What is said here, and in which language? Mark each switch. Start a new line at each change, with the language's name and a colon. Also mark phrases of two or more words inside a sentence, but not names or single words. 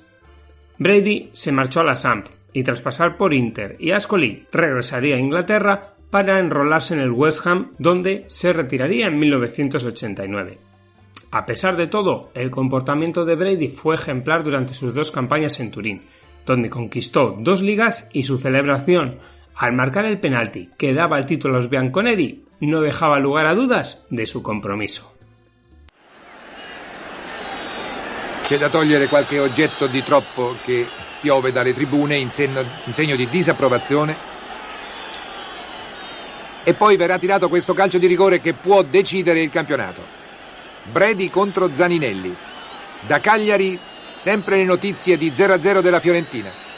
Spanish: Brady se marchó a la Samp y tras pasar por Inter y Ascoli regresaría a Inglaterra para enrolarse en el West Ham, donde se retiraría en 1989. A pesar de todo, el comportamiento de Brady fue ejemplar durante sus 2 campañas en Turín, donde conquistó 2 ligas y su celebración al marcar el penalti que daba el título a los bianconeri no dejaba lugar a dudas de su compromiso.
Italian: C'è da togliere qualche oggetto di troppo che piove dalle tribune in segno di disapprovazione e poi verrà tirato questo calcio di rigore che può decidere il campionato. Brady contro Zaninelli. Da Cagliari sempre le notizie di 0-0 della Fiorentina.